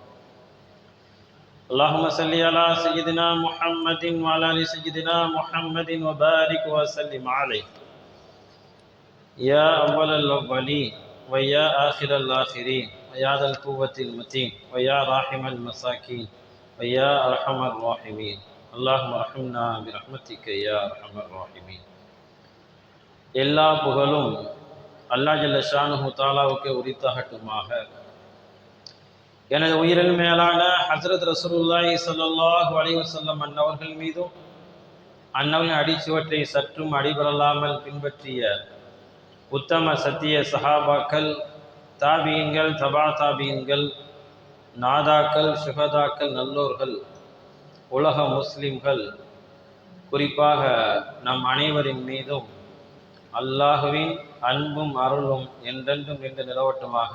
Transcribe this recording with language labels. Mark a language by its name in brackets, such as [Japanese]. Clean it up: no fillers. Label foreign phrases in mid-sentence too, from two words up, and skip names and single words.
[Arabic] اللهم صل على سيدنا محمد وعلى آل سيدنا محمد وبارك وسلم عليه، يا أول الأولين ويا آخر الآخرين ويا ذا القوة المتين ويا راحم المساكين ويا أرحم الراحمين. اللهم ارحمنا برحمتك يا أرحم الراحمين. [Tamil] எல்லா புகழும் அல்லாஹ் [Arabic] جل شأنه [Tamil] தஆலாவுக்கு உரித்தாகட்டுமாக. எனது உயிரின் மேலான ஹஜ்ரத் ரசூலுல்லாஹி [Arabic] صلى الله عليه وسلم [Tamil] அன்னவர்கள் மீதும் அன்னவரின் அடிச்சுவற்றை சற்றும் அடிபரலாமல் பின்பற்றிய உத்தம சத்திய சஹாபாக்கள், தாபீன்கள், தபா தாபீன்கள், நாதாக்கள், சுஹதாக்கள், நல்லோர்கள், உலக முஸ்லிம்கள், குறிப்பாக நம் அனைவரின் மீதும் அல்லாஹுவின் அன்பும் அருளும் என்றென்றும் நின்று நிலவட்டுமாக.